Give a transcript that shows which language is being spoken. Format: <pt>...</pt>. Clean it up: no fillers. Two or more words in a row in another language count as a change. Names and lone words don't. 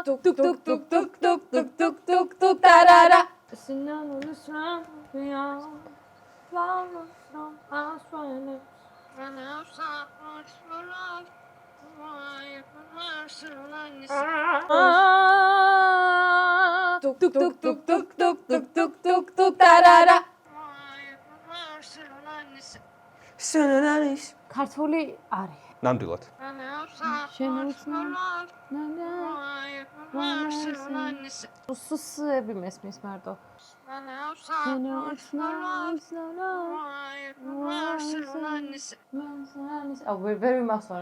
<en>Tuk tuk tuk tuk tuk tuk tuk tuk tuk tarara. Sinanulus ramya. Flowers from Australia. Tuk tuk tuk tuk tuk tuk tuk tuk tuk tuk tarara.</en> <ka>სანანის ქართული არის. ნამდვილად. სუსები მესმის მარტო. აუ ვერ ვიმახსოვრე.</ka>